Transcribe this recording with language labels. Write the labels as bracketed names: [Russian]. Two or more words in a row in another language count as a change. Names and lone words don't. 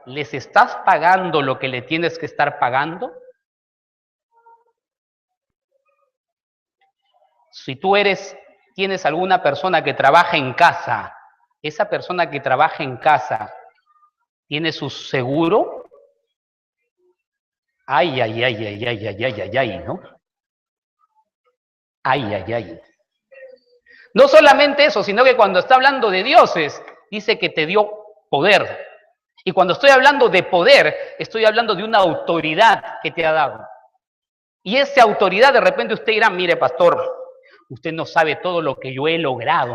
[Spanish] ¿Les estás pagando lo que le tienes que estar pagando? Si tú tienes alguna persona que trabaja en casa, esa persona que trabaja en casa, ¿tiene su seguro? Ay, ay, ay, ay, ay, ay, ay, ay, ay, ¿no? Ay, ay, ay. No solamente eso, sino que cuando está hablando de dioses, dice que te dio poder. Y cuando estoy hablando de poder, estoy hablando de una autoridad que te ha dado. Y esa autoridad, de repente usted dirá, mire, pastor, usted no sabe todo lo que yo he logrado.